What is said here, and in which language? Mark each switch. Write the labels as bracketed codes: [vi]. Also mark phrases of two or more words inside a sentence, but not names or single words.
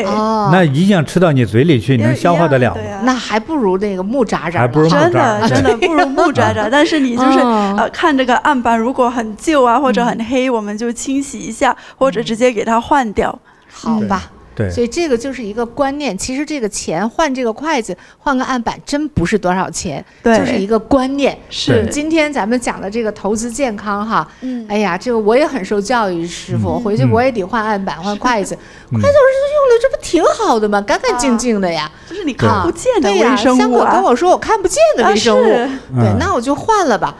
[zh] 那一樣吃到你嘴裡去，你能消化得了嗎？那還不如那個木渣渣。真的不如木渣渣。但是你就是看這個案板如果很舊或者很黑，我們就清洗一下，或者直接給它換掉。好吧。所以這個就是一個觀念，其實這個錢換這個筷子換個案板真不是多少錢，就是一個觀念。是，今天咱們講的這個投資健康哈，哎呀，這個我也很受教育，師傅，回去我也得換案板換筷子，筷子我用了這不挺好的嗎？乾乾淨淨的呀，就是你看不見的微生物。香果跟我說我看不見的微生物，對，那我就換了吧。